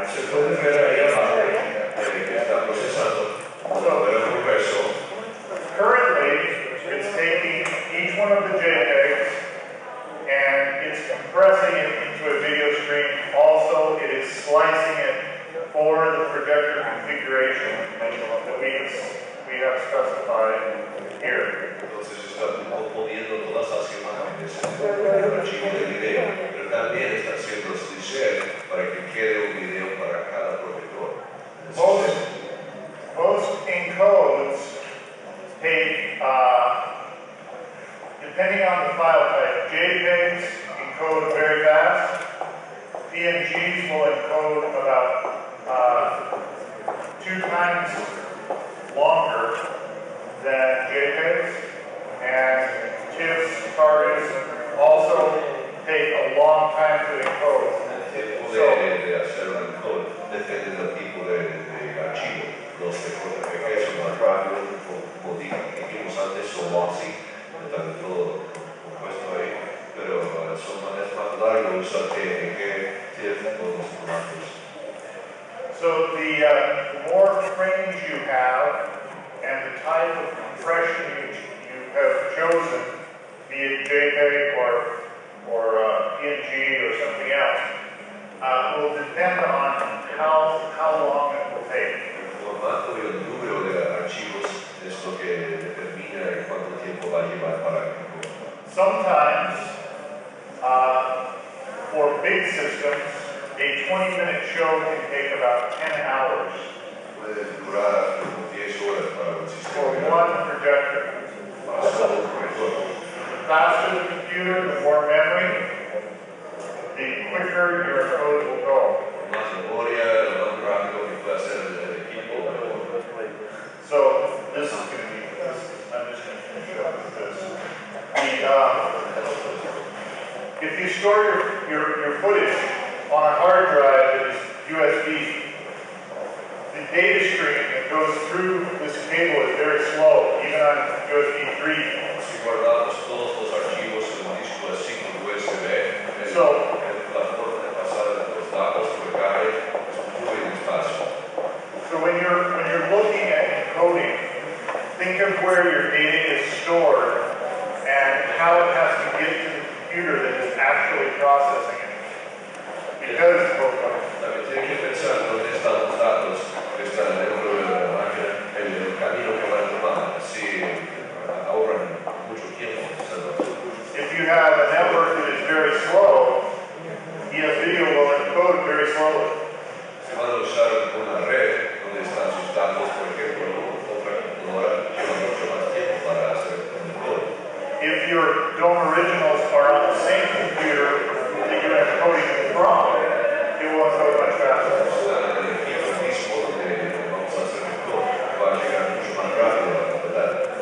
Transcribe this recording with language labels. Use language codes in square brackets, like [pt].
[es] puedes ver ahí abajo que está procesando. [en] Currently, it's taking each one of the JPEGs and it's compressing it into a video stream. Also, it is slicing it for the projector configuration that we have specified here. [es] Entonces está poniendo todas las imágenes en el archivo de video, pero también está haciendo slicer para que quede un video para cada proyector. [en] Most encodes take, depending on the file type, JPEGs encode very fast. PNGs will encode about 2 times longer than JPEGs, and TIFFs, targets also take a long time to encode. [es] El tiempo de hacer un encode depende del tipo de archivo. Los de JPG son más rápidos, como dijimos antes, son lossy, está todo compuesto ahí, pero son más largos usar TNG, TIFF, todos los formatos. [en] So the more frames you have and the type of compression you have chosen, be it JPEG or PNG or something else, will depend on how long it will take. [es] El formato y el número de archivos es lo que determina cuánto tiempo va a llevar para ejecutar. [en] Sometimes, for big systems, a 20-minute show can take about 10 hours [es] Puede durar como 10 horas para un [en] for [es] sistema. [en] one projector. [es] Para solo un proyector. [en] The faster the computer, the more memory, the quicker your code will go. [es] Más memoria, lo más rápido que puede hacer el equipo. [en] So this is going to be, I'm just going to finish up with this. If you store your footage on a hard drive that is USB, the data stream that goes through this cable is very slow, even on USB 3. [es] Si guardamos todos los archivos en un disco de 5 USB, la forma de pasar los datos por cable es muy despacio. [en] So when you're looking at encoding, think of where your data is stored and how it has to get to the computer that is actually processing it. Because [es] También tiene que pensar dónde están los datos que están dentro de la máquina, el camino que van a tomar, así ahorran mucho tiempo. [en] if you have a network that is very slow, EF video will encode very slowly. [es] Si van a usar una red donde están sus datos, por ejemplo, otra computadora lleva mucho más tiempo para hacer un encode. [en] If your DOM originals are on the same computer that you're encoding from, it will encode much faster. [es] Están en el equipo mismo donde vamos a hacer el encode, va a llegar mucho más rápido a la verdad.